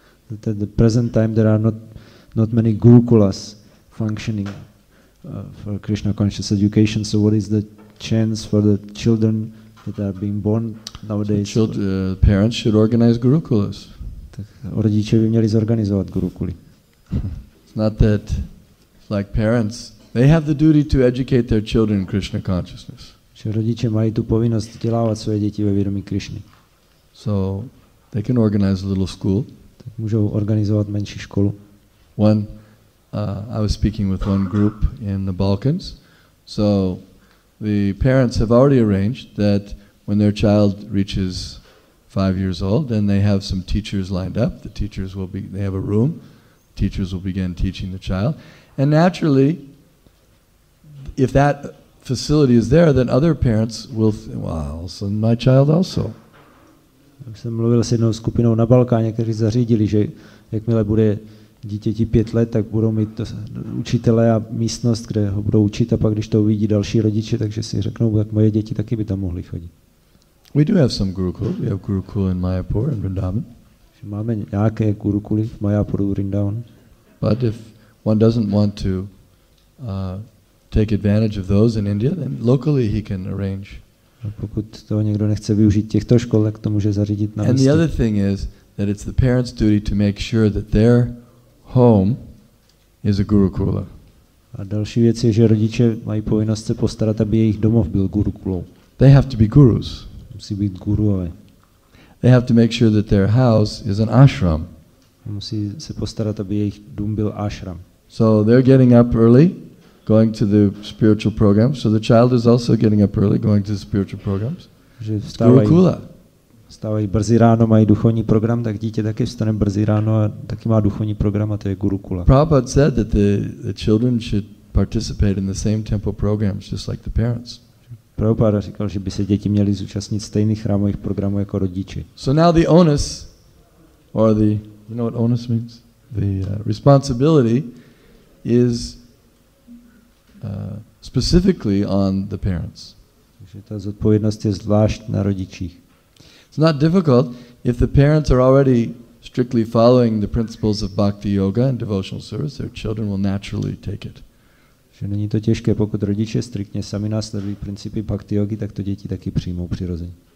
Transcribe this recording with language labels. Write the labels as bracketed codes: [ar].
[en] At the present time there are not many gurukulas functioning for Krishna conscious education. So what is the chance for the children that are being born nowadays? Parents should organize gurukulas. [cs] Tak rodiče by měli zorganizovat gurukuly. [en] It's not that like parents, they have the duty to educate their children in Krishna consciousness. [cs] Že rodiče mají tu povinnost vzdělávat své děti ve vědomí Krishny. [en] So they can organize a little school. [cs] Tak můžou organizovat menší školu. [en] I was speaking with one group in the Balkans. So the parents have already arranged that when their child reaches 5 years old, then they have some teachers lined up. The teachers they have a room. Teachers will begin teaching the child. And naturally, if that facility is there, then other parents will think, well, I'll send my child also. [cs] Jak jsem mluvil s jednou skupinou na Balkáně, kteří zařídili, že jakmile bude dítěti 5 let, tak budou mít učitele a místnost, kde ho budou učit, a pak když to uvidí další rodiče, takže si řeknou, tak moje děti taky by tam mohly chodit. [en] We do have some gurukuls. We have gurukul in Mayapur and Vrindavan. [cs] Máme nějaké gurukuly v Mayapuru, Vrindavan. [en] But if one doesn't want to take advantage of those in India, then locally he can arrange. [cs] A pokud toho někdo nechce využít těchto škol, tak to může zařídit na místě. [en] And the other thing is that it's the parents' duty to make sure that their home is a gurukula. [cs] A další věc je, že rodiče mají povinnost se postarat, aby jejich domov byl gurukulou. [en] They have to be gurus. [cs] Musí být guruové. [en] They have to make sure that their house is an ashram. [cs] Musí se postarat, aby jejich dům byl ashram. [en] So they're getting up early, going to the spiritual programs. So the child is also getting up early, going to the spiritual programs. [cs] Že vstávají brzy ráno, mají duchovní program, tak dítě taky vstane brzy ráno a taky má duchovní program, a to je gurukula. [en] Prabhupada said that the children should participate in the same temple programs just like the parents. [cs] Prabhupada říkal, že by se děti měly zúčastnit stejných chrámových programů jako rodiči. [en] So now the onus, or you know what onus means? The responsibility is specifically on the parents. [cs] Takže ta zodpovědnost je zvlášť na rodičích. [en] It's not difficult if the parents are already strictly following the principles of bhakti yoga and devotional service. Their children will naturally take it. [cs] Že není to těžké, pokud rodiče striktně sami následují principy bhakti yogy, tak to děti taky přijmou přirozeně.